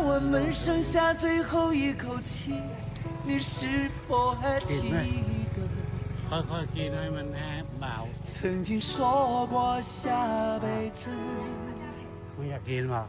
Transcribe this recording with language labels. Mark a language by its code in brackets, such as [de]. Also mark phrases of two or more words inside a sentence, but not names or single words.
[zh] 们剩下最后一口气，你是否还记得？ [th] ค่อยๆกินให้มันแห้งเบา [zh] 曾经说过下辈子。 [th] คุณอยากกินเปล่า